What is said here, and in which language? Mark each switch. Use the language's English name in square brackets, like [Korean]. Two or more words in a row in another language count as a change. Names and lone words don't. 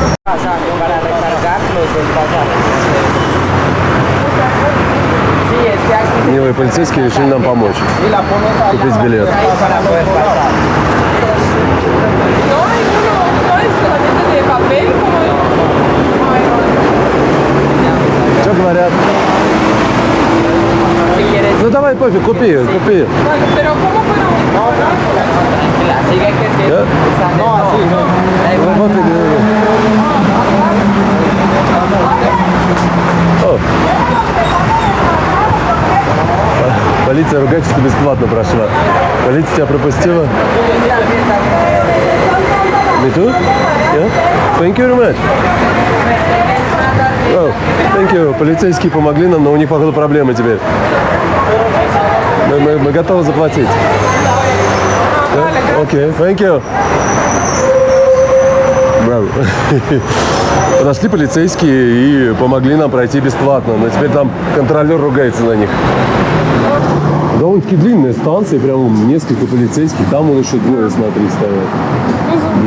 [Russian] Милые полицейские решили нам помочь купить билет. Что говорят? Ну давай, пофиг, купи. [Spanish] Pero ¿cómo fueron? [Russian] Да? Вот и говорю. О. Полиция ругательство бесплатно прошла. Полиция тебя пропустила. [English] Me too? Yeah? Thank you very much. Oh, thank you. [Russian] Полицейские помогли нам, но у них, походу, проблемы теперь. Мы готовы заплатить. Окей, [English] thank you. [Russian] Браво. Подошли полицейские и помогли нам пройти бесплатно. Но теперь там контролер ругается на них. Довольно-таки длинная станция, прям несколько полицейских. Там он еще двое, смотри, стоят.